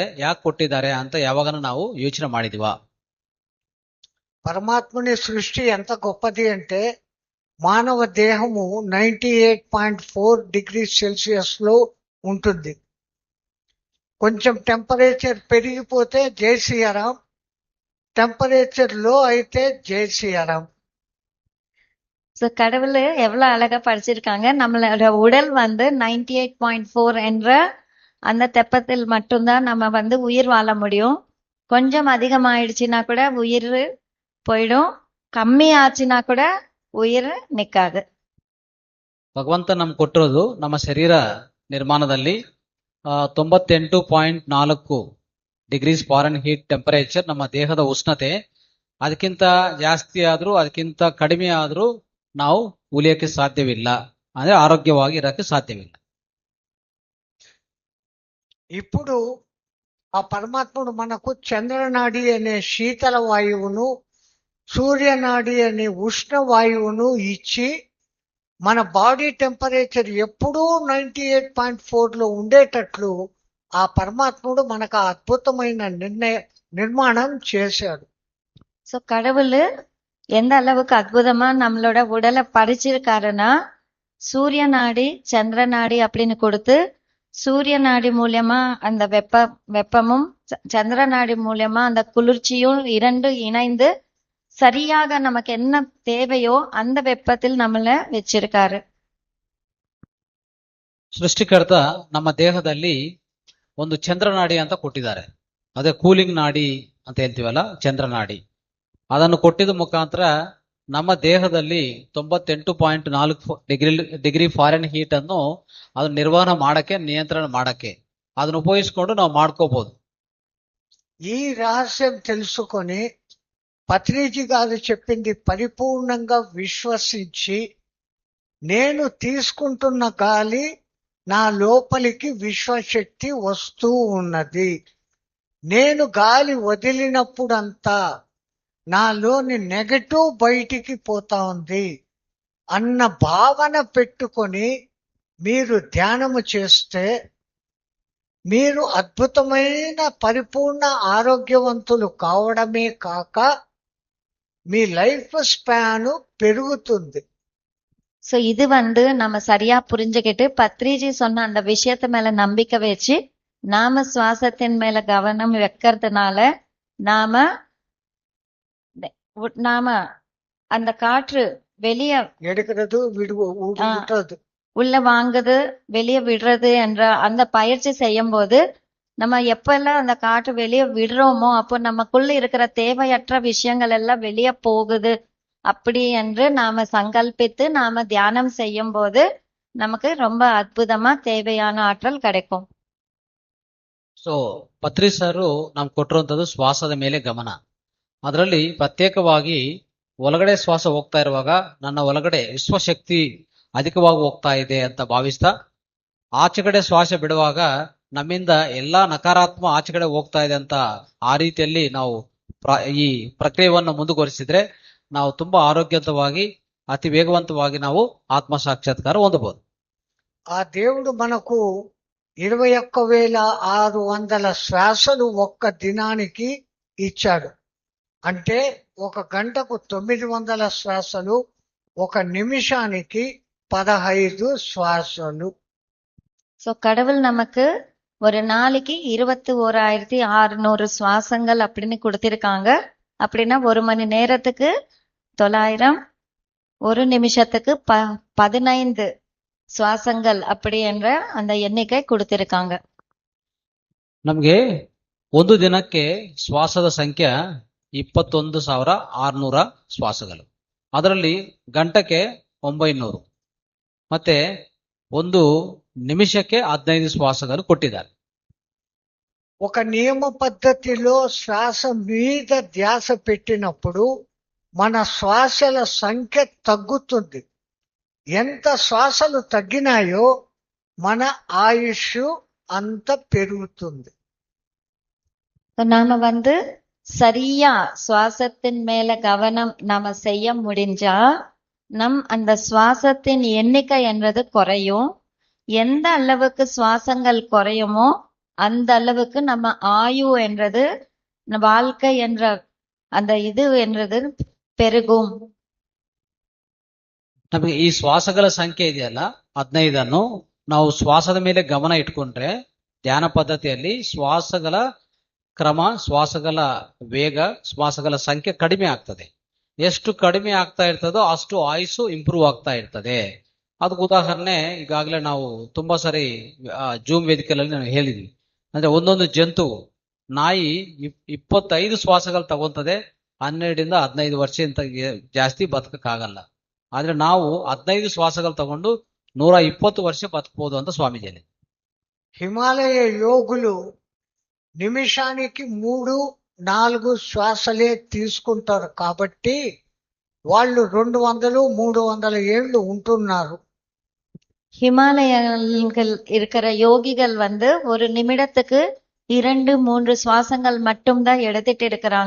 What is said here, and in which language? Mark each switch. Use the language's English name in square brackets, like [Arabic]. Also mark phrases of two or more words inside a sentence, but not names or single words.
[Kannada] ಯಾಕೆ ಕೊಟ್ಟಿದ್ದಾರೆ ಅಂತ ಯಾವಾಗ ನಾವು ಯೋಚನೆ ಮಾಡಿದೀವಾ? [Telugu] పరమాత్ముని సృష్టి ఎంత గొప్పది అంటే మానవ దేహము 98.4 డిగ్రీ సెల్సియస్ లో ఉంటుంది. కొంచెం టెంపరేచర్ పెరిగిపోతే జై శ్రీరాం, టెంపరేచర్ లో అయితే జై శ్రీరాం. [Tamil] சோ கடவுள் எவ்வளவு அழகா படிச்சிருக்காங்க. நம்மளோட உடல் 98.4 என்ற அந்த தெப்பத்தில் மட்டும்தான் நம்ம உயிர் வாழ முடியும். கொஞ்சம் அதிகமாயிடுச்சுன்னா கூட உயிர் போயிடும், கம்மி ஆச்சுன்னா கூட உயிர் நிக்காது. [Kannada] ಭಗವಂತ ನಮ್ಗೆ ಕೊಟ್ಟಿರೋದು ನಮ್ಮ ಶರೀರ ನಿರ್ಮಾಣದಲ್ಲಿ 98.4 [English] degrees Fahrenheit temperature [Kannada] ನಮ್ಮ ದೇಹದ ಉಷ್ಣತೆ. ಅದಕ್ಕಿಂತ ಜಾಸ್ತಿ ಆದ್ರೂ ಅದಕ್ಕಿಂತ ಕಡಿಮೆ ಆದ್ರೂ ನಾವು ಉಳಿಯಕ್ಕೆ ಸಾಧ್ಯವಿಲ್ಲ, ಅಂದ್ರೆ ಆರೋಗ್ಯವಾಗಿ ಇರಕ್ಕೆ ಸಾಧ್ಯವಿಲ್ಲ. [Telugu] ఇప్పుడు ఆ పరమాత్ముడు మనకు చంద్రనాడి అనే శీతల వాయువును, సూర్యనాడి అనే ఉష్ణ వాయువును ఇచ్చి మన [English] body temperature [Telugu] ఎప్పుడూ 98.4 లో ఉండేటట్లు ఆ పరమాత్ముడు మనకు అద్భుతమైన నిర్మాణం చేశాడు. [Tamil] சோ கடவுள் எந்த அளவுக்கு அற்புதமா நம்மளோட உடலை படைச்சிருக்காருன்னா, சூரிய நாடி சந்திர நாடி அப்படின்னு கொடுத்து, சூரிய நாடி மூலியமா அந்த வெப்பமும் சந்திர நாடி மூலியமா அந்த குளிர்ச்சியும் 2 இணைந்து சரியாக நமக்கு என்ன தேவையோ அந்த வெப்பத்தில் நம்மள வச்சிருக்காரு. [Kannada] ಸೃಷ್ಟಿಕರ್ತ ನಮ್ಮ ದೇಹದಲ್ಲಿ ಒಂದು ಚಂದ್ರನಾಡಿ ಅಂತ ಕೊಟ್ಟಿದ್ದಾರೆ. ಅದೇ ಕೂಲಿಂಗ್ ನಾಡಿ ಅಂತ ಹೇಳ್ತೀವಲ್ಲ, ಚಂದ್ರನಾಡಿ. ಅದನ್ನು ಕೊಟ್ಟಿದ ಮುಖಾಂತರ ನಮ್ಮ ದೇಹದಲ್ಲಿ 98.4 [English] degree Fahrenheit [Kannada] ಅನ್ನು ಅದು ನಿರ್ವಹಣೆ ಮಾಡಕ್ಕೆ, ನಿಯಂತ್ರಣ ಮಾಡಕ್ಕೆ ಅದನ್ನು ಉಪಯೋಗಿಸ್ಕೊಂಡು ನಾವು ಮಾಡ್ಕೋಬಹುದು. [Telugu] ఈ రహస్యం తెలుసుకొని పత్రిజీ గారు చెప్పింది పరిపూర్ణంగా విశ్వసించి, నేను తీసుకుంటున్న గాలి నా లోపలికి విశ్వశక్తి వస్తూ ఉన్నది, నేను గాలి వదిలినప్పుడంతా నాలోని నెగటివ్ బయటికి పోతా ఉంది అన్న భావన పెట్టుకొని మీరు ధ్యానము చేస్తే మీరు అద్భుతమైన పరిపూర్ణ ఆరోగ్యవంతులు కావడమే కాక మీ [English] life span [Telugu] పెరుగుతుంది. [Tamil] சோ இது நம்ம சரியா புரிஞ்சுக்கிட்டு பத்ரிஜி சொன்ன அந்த விஷயத்து மேல நம்பிக்கை வச்சு நாம சுவாசத்தின் மேல கவனம் வைக்கிறதுனால நாம நாம அந்த காற்று வெளிய எடுக்கிறது விடுறது உள்ள வாங்குது வெளியே விடுறது என்ற அந்த பயிற்சி செய்யும் போது நம்ம எப்பெல்லாம் அந்த காற்று வெளியே விடுறோமோ அப்போ நமக்குள்ள இருக்கிற தேவையற்ற விஷயங்கள் எல்லாம் வெளியே போகுது அப்படி என்று நாம சங்கல்பித்து நாம தியானம் செய்யும் போது நமக்கு ரொம்ப அற்புதமா தேவையான ஆற்றல் கிடைக்கும். [Kannada] ಸೊ ಪತ್ರಿ ಸರ್ ನಮ್ಗೆ ಕೊಟ್ಟಿರುವಂತದ್ದು ಶ್ವಾಸದ ಮೇಲೆ ಗಮನ. ಅದರಲ್ಲಿ ಪ್ರತ್ಯೇಕವಾಗಿ ಒಳಗಡೆ ಶ್ವಾಸ ಹೋಗ್ತಾ ಇರುವಾಗ ನನ್ನ ಒಳಗಡೆ ವಿಶ್ವಶಕ್ತಿ ಅಧಿಕವಾಗಿ ಹೋಗ್ತಾ ಇದೆ ಅಂತ ಭಾವಿಸ್ತಾ ಆಚೆಗಡೆ ಶ್ವಾಸ ಬಿಡುವಾಗ ನಮ್ಮಿಂದ ಎಲ್ಲಾ ನಕಾರಾತ್ಮಕ ಆಚೆಗಡೆ ಹೋಗ್ತಾ ಇದೆ ಅಂತ ಆ ರೀತಿಯಲ್ಲಿ ನಾವು ಈ ಪ್ರಕ್ರಿಯೆಯನ್ನು ಮುಂದುವರಿಸಿದ್ರೆ ನಾವು ತುಂಬಾ ಆರೋಗ್ಯವಂತವಾಗಿ అతి వేగవంతವಾಗಿ ನಾವು ఆత్మ సాక్షాత్కార ಹೊಂದಬಹುದು. [Telugu] ఆ దేవుడు మనకు 21,600 శ్వాసలు ఒక్క దినానికి ఇచ్చాడు. అంటే ఒక గంటకు 900 శ్వాసలు, ఒక నిమిషానికి 15 శ్వాసలు. [Tamil] சோ கடவுள் நமக்கு ஒரு நாளைக்கு 21,600 சுவாசங்கள் அப்படின்னு கொடுத்திருக்காங்க. அப்படின்னா ஒரு மணி நேரத்துக்கு 900, ஒரு நிமிஷத்துக்கு 15 சுவாசங்கள் அப்படி என்ற அந்த எண்ணிக்கை கொடுத்திருக்காங்க. [Kannada] ನಮ್ಗೆ ಒಂದು ದಿನಕ್ಕೆ ಶ್ವಾಸದ ಸಂಖ್ಯೆ 21,600 ಶ್ವಾಸಗಳು. ಅದರಲ್ಲಿ ಗಂಟಕ್ಕೆ 900 ಮತ್ತೆ ಒಂದು నిమిషಕ್ಕೆ 15 శ్వాసಗಳು కొట్టిದ್ದಾರೆ. [Telugu] ఒక నియమ పద్ధతిలో శ్వాస మీద ధ్యాస పెట్టినప్పుడు మన శ్వాసల సంఖ్య తగ్గుతుంది. ఎంత శ్వాసలు తగ్గినాయో మన ఆయుష్ అంత పెరుగుతుంది. [Tamil] நாம சரியா சுவாசத்தின் மேல கவனம் நாம செய்ய முடிஞ்சா அந்த சுவாசத்தின் எண்ணிக்கை என்றது குறையும். எந்த அளவுக்கு சுவாசங்கள் குறையுமோ அந்த அளவுக்கு நம்ம ஆயு என்றது வாழ்க்கை என்ற அந்த இது என்றது பெருகும். [Kannada] ನಮಗೆ ಈ ಶ್ವಾಸಗಳ ಸಂಖ್ಯೆ ಇದೆಯಲ್ಲ 15 ನಾವು ಶ್ವಾಸದ ಮೇಲೆ ಗಮನ ಇಟ್ಕೊಂಡ್ರೆ ಧ್ಯಾನ ಪದ್ಧತಿಯಲ್ಲಿ ಶ್ವಾಸಗಳ ಕ್ರಮ, ಶ್ವಾಸಗಳ ವೇಗ, ಶ್ವಾಸಗಳ ಸಂಖ್ಯೆ ಕಡಿಮೆ ಆಗ್ತದೆ. ಎಷ್ಟು ಕಡಿಮೆ ಆಗ್ತಾ ಇರ್ತದೋ ಅಷ್ಟು ಆಯುಸ್ಸು ಇಂಪ್ರೂವ್ ಆಗ್ತಾ ಇರ್ತದೆ. ಅದಕ್ಕೆ ಉದಾಹರಣೆ ಈಗಾಗಲೇ ನಾವು ತುಂಬಾ ಸರಿ ಜೂಮ್ ವೇದಿಕೆಯಲ್ಲಿ ನಾವು ಹೇಳಿದ್ವಿ. ಅಂದ್ರೆ ಒಂದೊಂದು ಜಂತು ನಾಯಿ 25 ಶ್ವಾಸಗಳು ತಗೊಂತದೆ, 12ರಿಂದ 15 ವರ್ಷ ಜಾಸ್ತಿ ಬದುಕಕ್ಕಾಗಲ್ಲ. ಆದ್ರೆ ನಾವು 15 ಶ್ವಾಸಗಳು ತಗೊಂಡು 120 ವರ್ಷ ಬದುಕಬಹುದು ಅಂತ ಸ್ವಾಮೀಜಿ ಹೇಳಿ. [Telugu] హిమాలయ యోగులు నిమిషానికి 3-4 శ్వాసలే తీసుకుంటారు కాబట్టి వాళ్ళు 200-300 ఏళ్ళు ఉంటున్నారు. [Tamil] ஹிமாலயங்கள் இருக்கிற யோகிகள் ஒரு நிமிடத்துக்கு 2-3 சுவாசங்கள் மட்டும்தான் எடுத்துட்டு இருக்கிறாங்க.